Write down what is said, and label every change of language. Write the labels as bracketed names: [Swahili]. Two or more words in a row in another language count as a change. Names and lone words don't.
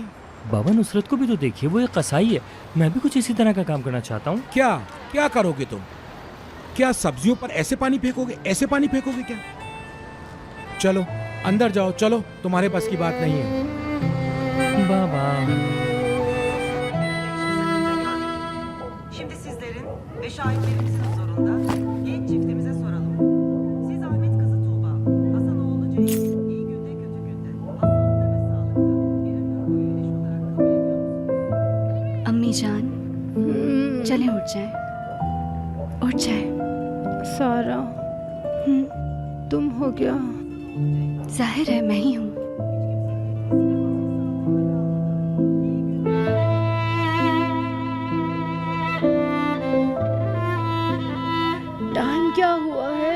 [Hindi] बाबा, नुसरत को भी तो देखिए, वो एक कसाई है। मैं भी कुछ इसी तरह का काम करना चाहता हूँ। क्या क्या करोगे तुम? क्या सब्जियों पर ऐसे पानी फेंकोगे, ऐसे पानी फेंकोगे क्या? चलो अंदर जाओ, चलो, तुम्हारे बस की बात नहीं है। बाबा, [Turkish] Şimdi sizlerin ve şahitlerimizin huzurunda genç çiftimize soralım. Siz Ahmet kızı Tuğba, Hasanoğlu Ceylin, iyi günde kötü günde, hastalıkta ve sağlıkta bir ömür boyu eş olarak kabul ediyor musunuz? [Hindi] अम्मी जान, चलें उठ जाएं। उठ जाएं। सारा, तुम हो क्या? जाहिर है मैं ही हूँ। टाइम क्या हुआ है?